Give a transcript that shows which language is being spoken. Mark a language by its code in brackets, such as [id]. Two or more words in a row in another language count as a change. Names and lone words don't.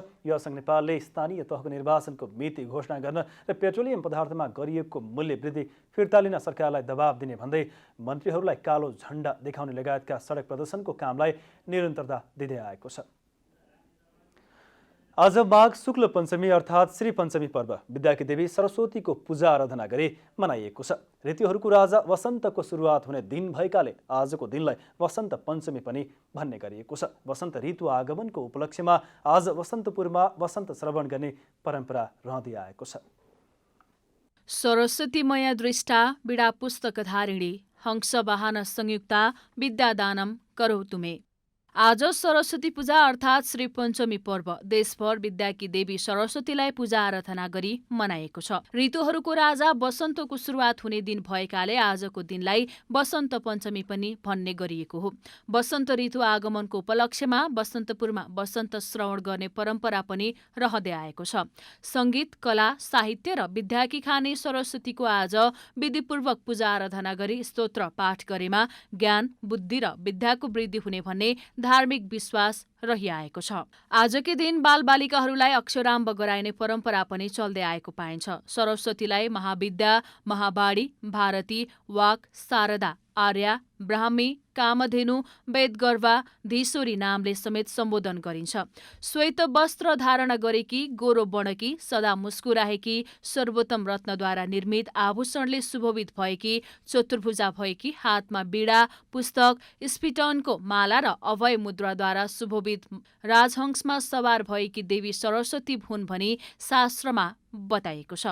[ne] युवा सङ्घ नेपालले स्थानीय तहको निर्वाचनको मिति घोषणा गर्न र पेट्रोलियम पदार्थमा गरिएको मूल्य वृद्धि फिर्ता लिन सरकारलाई दबाव दिने भन्दै मन्त्रीहरूलाई कालो झण्डा देखाउने लगायतका सडक प्रदर्शनको कामलाई निरन्तरता दिँदै आएको छ। आज माघ शुक्ल पञ्चमी अर्थात् श्री पञ्चमी पर्व विद्याकी देवी सरस्वतीको पूजा आराधना गरी मनाइएको छ। ऋतुहरूको राजा वसन्तको सुरुवात हुने दिन भएकाले आजको दिनलाई वसन्त पञ्चमी पनि भन्ने गरिएको छ। वसन्त ऋतु आगमनको उपलक्ष्यमा आज वसन्तपुरमा वसन्त श्रवण गर्ने परम्परा रहँदै आएको छ। [sa] सरस्वती मया दृष्टा बिडा पुस्तकधारिणी हंस वाहन संयुक्ता विद्यादानम करो तुमे। [ne] आज सरस्वती पूजा अर्थात् श्री पञ्चमी पर्व देशभर विद्याकी देवी सरस्वतीलाई पूजा आराधना गरी मनाएको छ। ऋतुहरूको राजा वसन्तको सुरुवात हुने दिन भएकाले आजको दिनलाई वसन्त पञ्चमी पनि भन्ने गरिएको हो। वसन्त ऋतु आगमनको उपलक्ष्यमा वसन्तपुरमा वसन्त श्रवण गर्ने परम्परा पनि रहँदै आएको छ। संगीत, कला, साहित्य र विद्याकी खाने सरस्वतीको आज विधिपूर्वक पूजा आराधना गरी स्तोत्र पाठ गरेमा ज्ञान, बुद्धि र विद्याको वृद्धि हुने भन्ने धार्मिक विश्वास रहिआएको छ। आजकै दिन बालबालिकाहरूलाई अक्षराम्भ गराइने परम्परा पनि चल्दै आएको पाइन्छ। सरस्वतीलाई महाविद्या, महावाणी, भारती, वाक, शारदा, आर्या, ब्राह्मी, कामधेनु, वेदगर्भा, धीश्वरी नामले समेत सम्बोधन गरिन्छ। श्वेत वस्त्र धारण गरेकी, गोरो बणकी, सदा मुस्कुराएकी, सर्वोत्तम रत्नद्वारा निर्मित आभूषणले सुशोभित भएकी, चतुर्भुजा भएकी, हातमा बीडा, पुस्तक, स्फिटनको माला र अभय मुद्राद्वारा सुशोभित राजहंसमा सवार भएकी देवी सरस्वती हुन् भनी शास्त्रमा बताइएको छ।